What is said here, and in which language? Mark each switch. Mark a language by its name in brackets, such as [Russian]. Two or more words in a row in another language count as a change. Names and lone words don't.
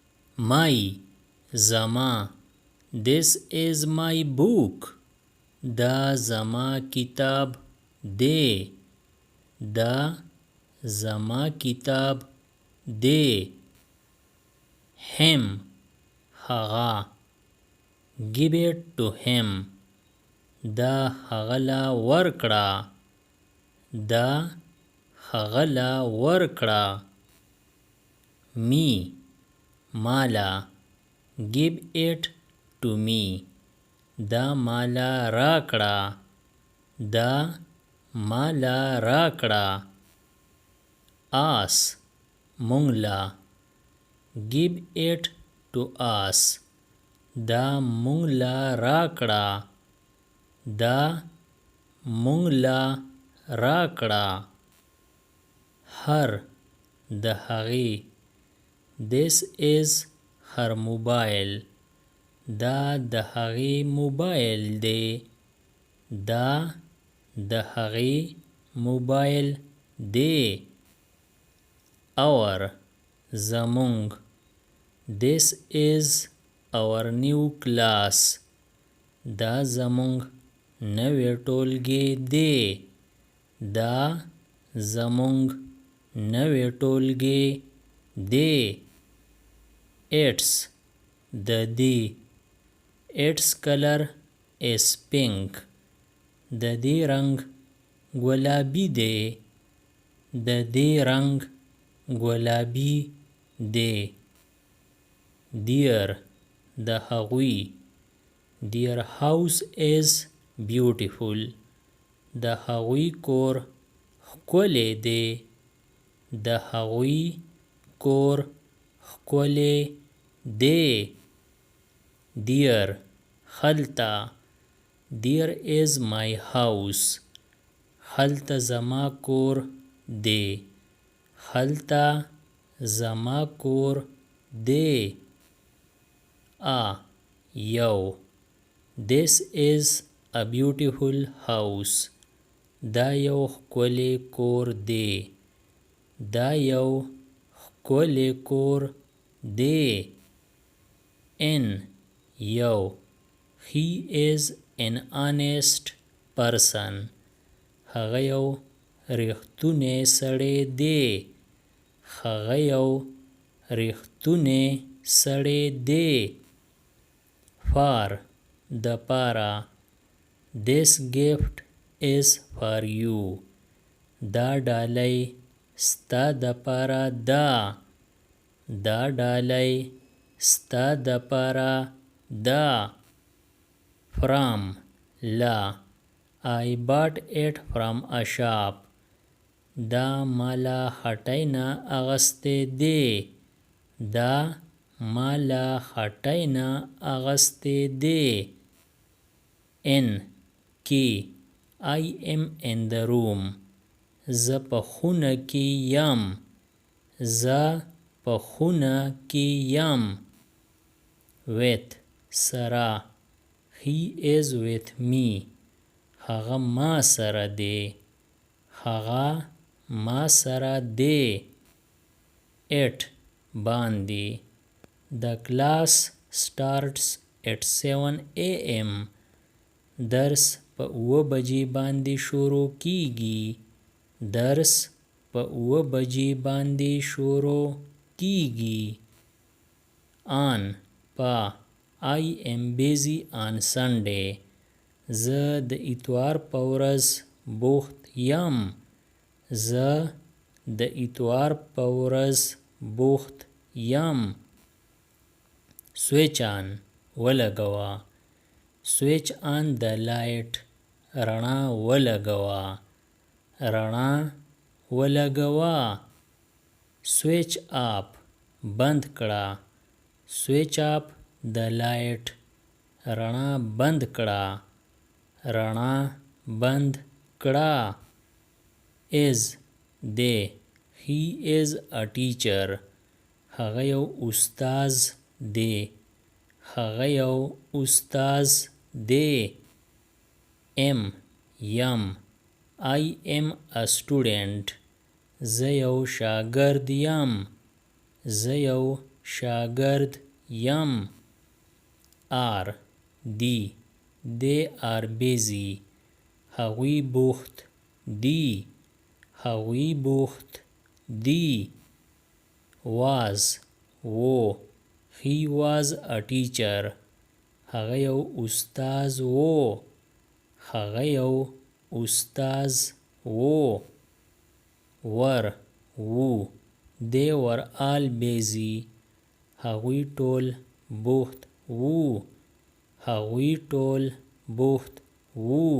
[English] My زما. This is my book. [Pashto] دا زما کتاب دی. دا زما کتاب دی. [English] him هغه. give it to him. [Pashto] دا هغه له ورکړه. دا هغه له ورکړه. [English] me مالا. give it to me. [Pashto] دا مالا راکړه. دا مالا راکړه. [English] us مونږ give it to us. [Pashto] دا مونږ له راکړه. دا مونږ له راکړه. her د هغې. [English] this is her mobile. [Pashto] دا د هغې موبایل دی. دا د هغې موبایل دی. [English] our زمونږ. this is our new class. [Pashto] دا زمونږ نوی ټولګی دی. دا زمونږ نوی ټولګی دی. its د دې. [English] its color is pink. [Pashto] د دې رنګ ګلابي دی. د دې رنګ ګلابي دی. their د هغوی. [English] their house is beautiful. [Pashto] د هغوی کور ښکلی دی. د هغوی کور ښکلی دی. [English] there هلته. there is my house. [Pashto] هلته زما کور دی. هلته زما کور دی. یو. [English] this is a beautiful house. [Pashto] دا یو ښکلی کور دی. دا یو ښکلی کور دی. n یو. [English] he is an honest person. [Pashto] هغه یو ریښتونی سړی دی. هغه یو ریښتونی سړی دی. for د پاره. [English] this gift is for you. [Pashto] دا ډالۍ ستا د پاره ده. دا ډالۍ ستا د پاره ده. [English] from له. I bought it from a shop. [Pashto] دا مالا هټۍ نه اغستی دی. دا مالا هټۍ نه اغستی دی. [English] in کې. I am in the room. [Pashto] زه په خونه کې یم. زه په خونه کې یم. [English] with سره. he is with me. [Pashto] هغه ما سره دی. هغه ما سره دی. [English] it باندې. the class starts at 7 a.m. [Pashto] درس په 9 بجې باندې شروع کیږي. درس په 9 بجې باندې شروع کیږي. [English] on په. I am busy on Sunday. [Pashto] زه د اتوار په ورځ بوخت یم. زه د اتوار په ورځ بوخت یم. [English] switch on ولګوه. switch on the light. [Pashto] رڼا ولګوه. رڼا ولګوه. [English] switch off [Pashto] بند کړه. [English] switch off the light. [Pashto] رڼا بند کړه. رڼا بند کړه. [English] is دی. he is a teacher. [Pashto] هغه یو استاذ دی. هغه یو استاذ دی. [English] am یم. I am a student. [Pashto] زه یو شاګرد یم. زه یو شاگرد یم. are دی [English] they are busy [Pashto] هغوی بوخت دي هغوی بوخت دي. was و [English] he was a teacher [Pashto] هغه یو استاز و هغه یو استاز و. were و [English] they were all busy [Pashto] هغوی ټول بوخت و هغوی ټول بوخت و.